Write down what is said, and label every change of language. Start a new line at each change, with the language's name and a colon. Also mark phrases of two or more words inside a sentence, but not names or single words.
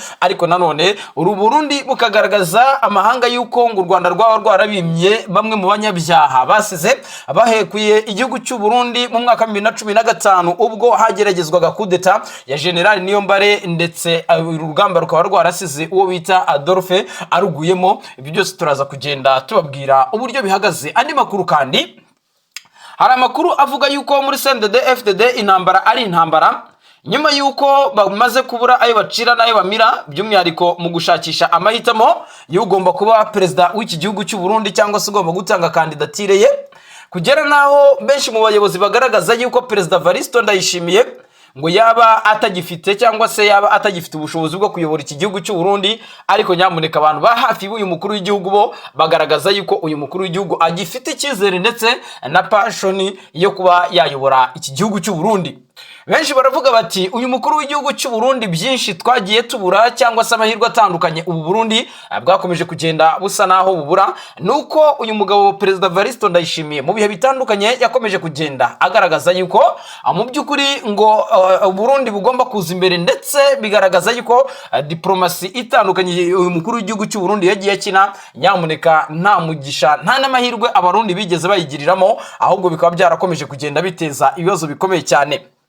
Kinyarwanda: Ariko nanone uru Burundi bukagaragaza amahanga yuko ngo u Rwanda rwaba rwarabimye bamwe mu banyabyaha basize bahekuye igihugu cy'u Burundi mu mwaka 2015 ubwo hageragezwaga kudeta ya General Niyombare, ndetse urugamba rukaba rwarasize uwo bita Adolphe aruguyemo. Ibyo byose turaza kugenda tubabwira uburyo bihagaze. Andi makuru kandi, hari amakuru avuga yuko muri CNDD FDD intambara ari intambara nyuma yuko bamaze kubura ayo bacira n'ayo bamira, by'umwihariko mu gushakisha amahitamo y'ugomba kuba perezida w'iki gihugu cy'u Burundi, cyangwa se ugomba gutanga kandidatire ye, kugera naho benshi mu bayobozi bagaragaza yuko Perezida Evariste Ndayishimiye ngo yaba atagifite cyangwa se yaba atagifite ubushobozi bwo kuyobora iki gihugu cy'u Burundi. Ariko nyamuneka abantu ba hafi y'uyu mukuru w'igihugu bo bagaragaza yuko uyu mukuru w'igihugu agifite icyizere ndetse na passion yo kuba yayobora iki gihugu cy'u Burundi. Benshi baravuga bati uyu mukuru w'igihugu cy'u Burundi byinshi twagiye tubura, cyangwa se amahirwe atandukanye ubu Burundi bwakomeje kugenda busa naho bubura, nuko uyu mugabo Perezida Evariste Ndayishimiye mu bihe bitandukanye yakomeje kugenda agaragaza yuko mu by'ukuri ngo Burundi bugomba kuza imbere, ndetse bigaragaza yuko diplomasi itandukanye uyu mukuru w'igihugu cy'u Burundi yagiye akina, nyamuneka nta mugisha nta n'amahirwe abarundi bigeze bayigiriramo, ahubwo bikaba byarakomeje kugenda biteza ibibazo bikomeye cyane.